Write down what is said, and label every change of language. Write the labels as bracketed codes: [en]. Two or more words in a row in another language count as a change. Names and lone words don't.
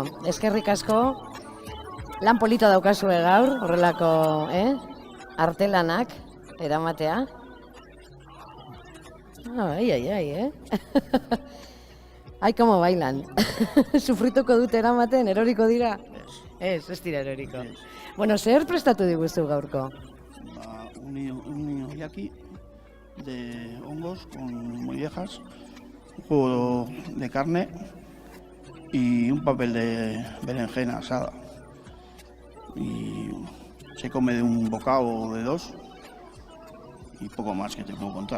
[eu] Eskerrik asko, lan polito daukazue gaur, horrelako, artelanak, eramatea. [es] Ai, Ai, como bailan. [eu] Sufrituko dute eramaten, eroriko dira? Ez dira eroriko. Bueno, zer prestatu diguzu gaurko? [es] Un yaki de hongos con mollejas, un jugo de carne y un papel de berenjena asada. Y se come de un bocado o de dos y poco más que te puedo contar.